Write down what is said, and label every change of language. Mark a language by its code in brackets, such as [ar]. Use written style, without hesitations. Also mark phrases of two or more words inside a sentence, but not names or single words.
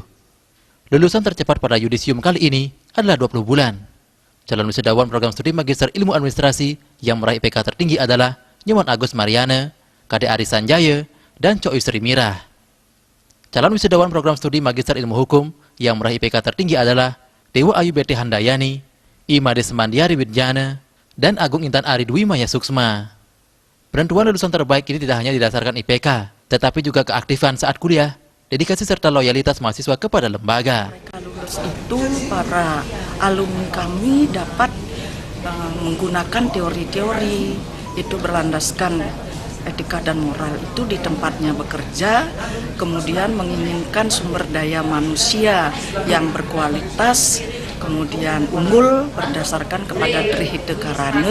[id] Lulusan tercepat pada yudisium kali ini adalah 20 bulan. Calon wisudawan program studi Magister Ilmu Administrasi yang meraih IPK tertinggi adalah Nyoman Agus Mariana, Kade Ari Sanjaya, dan Coy Sri Mirah. Calon wisudawan program studi Magister Ilmu Hukum yang meraih IPK tertinggi adalah Dewa Ayu Beti Handayani, Imade Semandiari Widjana, dan Agung Intan Ari Dwi Maya Suksma. Penentuan lulusan terbaik ini tidak hanya didasarkan IPK, tetapi juga keaktifan saat kuliah, dedikasi serta loyalitas mahasiswa kepada lembaga. Mereka lulus itu para alumni kami dapat menggunakan teori-teori itu berlandaskan etika dan moral itu di tempatnya bekerja, kemudian menginginkan sumber daya manusia yang berkualitas, kemudian unggul berdasarkan kepada Trihite Karana.